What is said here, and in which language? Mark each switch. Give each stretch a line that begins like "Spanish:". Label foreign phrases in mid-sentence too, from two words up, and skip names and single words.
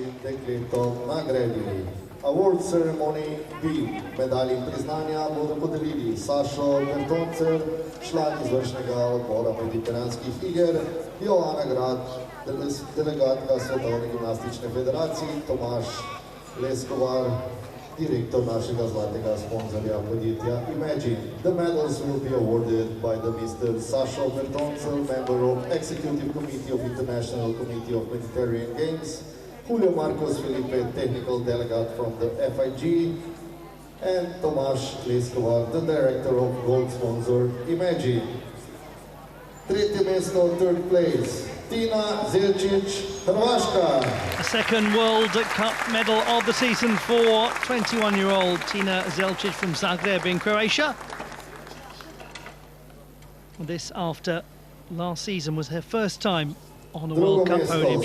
English: Award ceremony beam.
Slovenian: Medalji priznanja bodo podelili Sašo Bertoncer, član izvršnega odbora mediteranskih iger, Joana Grad, delegatka Svetovne gimnastične federacije, Tomaš Leskovar, direktor našega zlatega sponzorja podjetja Imagine.
English: The medals will be awarded by the Mr. Sašo Bertoncer, member of Executive Committee of International Committee of Mediterranean Games, Julio Marcos Felipe, technical delegate from the FIG, and Tomaš Leskovar, the director of gold sponsor Imagine.
Slovenian: Tretje mesto,
English: third place,
Slovenian: Tina Zelčić, Hrvaška.
English: A second World Cup medal of the season for 21-year-old Tina Zelčić from Zagreb in Croatia. This after last season was her first time on a World Cup podium.